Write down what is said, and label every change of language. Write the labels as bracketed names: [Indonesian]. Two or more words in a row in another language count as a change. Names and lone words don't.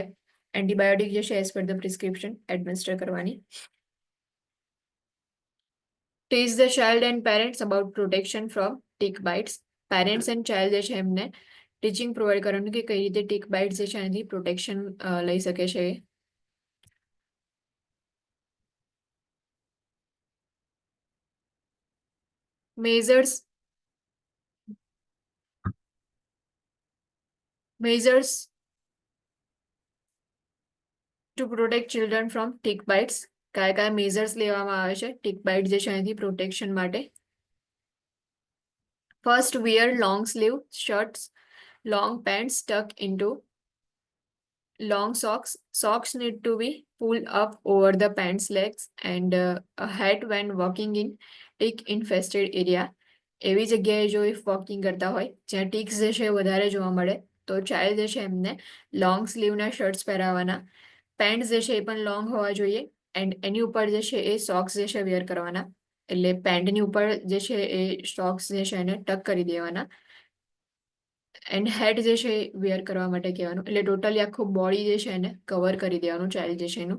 [Gujarati] એન્ટીબાયોટિક જે છે [English] as per the prescription administer [Gujarati] કરવાની. [English] teach the child and parents about protection from tick bites. parents and child [Gujarati] જે છે એમને [English] teaching provide [Gujarati] કરવાનું કે કઈ રીતે [English] tick bites [Gujarati] જે છે એનાથી પ્રોટેક્શન લઈ શકે છે. [English] Measures to protect children from tick bites. [Gujarati] કયા મેઝર્સ લેવામાં આવે છે [English] tick bite [Gujarati] જે છે એનાથી પ્રોટેક્શન માટે? [English] ફર્સ્ટ, wear long sleeve shirts, long pants tuck into long socks. Socks need to be pulled up over the pants legs and a hat when walking in tick infested area. [Gujarati] એવી જગ્યાએ જો [English] if walking [Gujarati] કરતા હોય જ્યાં ટિક્સ જે છે વધારે જોવા મળે તો ચાઇલ્ડ જે છે એમને લોંગ સ્લીવના શર્ટ્સ પહેરાવવાના, પેન્ટ જે છે એ પણ લોંગ હોવા જોઈએ એન્ડ એની ઉપર જે છે એ સોક્સ જે છે વેર કરવાના, એટલે પેન્ટની ઉપર જે છે એ સોક્સ જે છે એને ટક કરી દેવાના [English] and hat [Gujarati] જે છે વેર કરવા માટે કહેવાનું, એટલે ટોટલી આખું બોડી જે છે એને કવર કરી દેવાનું ચાઇલ્ડ જે છે એનું.